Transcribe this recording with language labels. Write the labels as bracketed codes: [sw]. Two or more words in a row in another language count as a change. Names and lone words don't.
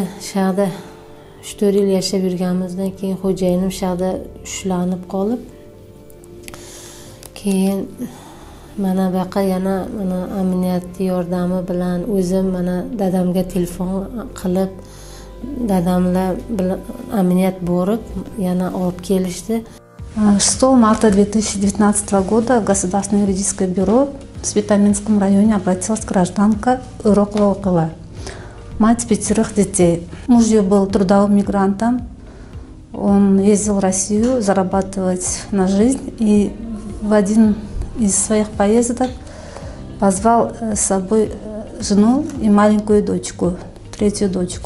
[uz] Shahda 3-4 yil yashab yurganimizdan keyin xo'jayinim shahda ushlanib qolib, keyin mana bu yoqqa yana mana amoniyat yordami bilan o'zim mana dadamga telefon qilib, dadamlar bilan amoniyat borib yana olib kelishdi. [ru] 6 марта 2019 года в Государственное юридическое бюро в Светоминском районе обратилась гражданка Урокова Окыла, мать 5 детей. Муж ее был трудовым мигрантом, он ездил в Россию зарабатывать на жизнь и в один из своих поездок позвал с собой жену и маленькую дочку, 3-ю дочку.